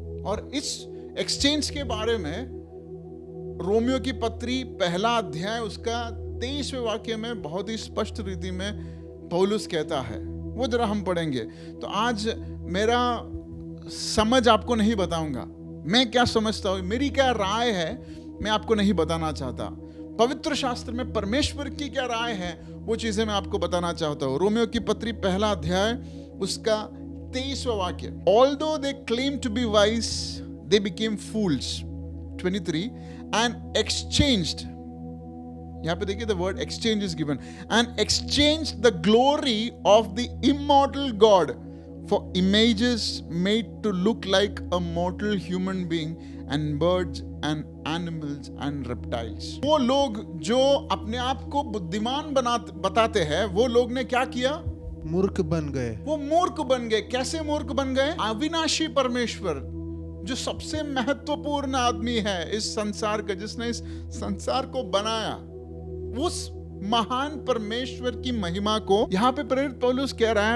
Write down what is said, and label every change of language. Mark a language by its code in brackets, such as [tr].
[hi] और इस एक्सचेंज के बारे में रोमियो की पत्री पहला अध्याय उसका 23वें वाक्य में बहुत ही स्पष्ट रीति में पौलुस कहता है। वो जरा हम पढ़ेंगे। तो आज मेरा समझ आपको नहीं बताऊंगा, मैं क्या समझता हूं, मेरी क्या राय है, मैं आपको नहीं बताना चाहता। पवित्र शास्त्र में परमेश्वर की क्या राय है, वो चीजें मैं आपको बताना चाहता हूं। रोमियो की पत्री पहला अध्याय उसका 23वां वाक्य, [en] although they claim to be wise they became fools, 23, and exchanged, [hi] यहाँ पे देखिए [en] the word exchange is given, and exchanged the glory of the immortal God for images made to look like a mortal human being and birds and animals and reptiles। [hi] वो लोग जो अपने आप को बुद्धिमान बताते हैं, वो लोग ने क्या किया? मूर्ख बन गए। वो मूर्ख बन गए। कैसे मूर्ख बन गए? अविनाशी परमेश्वर, जो सबसे महत्वपूर्ण आदमी है इस संसार का, जिसने इस संसार को बनाया, उस महान परमेश्वर की महिमा को यहां पे प्रेरित पौलुस कह रहा है।